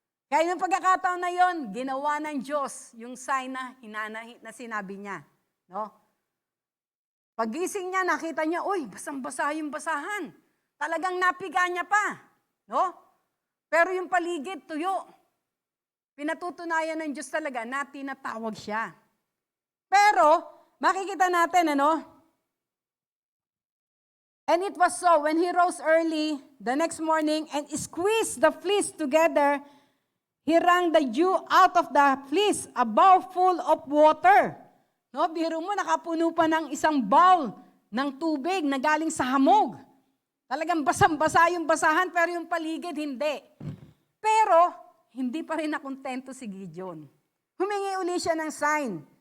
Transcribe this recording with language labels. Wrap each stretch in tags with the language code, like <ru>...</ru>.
<tl>Kaya yung pagkakataon na yon, ginawa ng Diyos yung sign na sinabi niya. No? Pagising niya, nakita niya, uy, basang-basa yung basahan. Talagang napiga niya pa. No? Pero yung paligid, tuyo. pinatutunayan ng Diyos talaga na tinatawag siya. Pero, makikita natin,</tl> <en>And it was so, when he rose early the next morning and squeezed the fleece together, he wrung the dew out of the fleece, a bowl full of water.</en> <tl>No, biro mo, nakapuno pa ng isang bowl ng tubig na galing sa hamog. Talagang basang-basa yung basahan, pero yung paligid, hindi. Pero, hindi pa rin nakontento si Gideon. Humingi uli siya ng sign.</tl>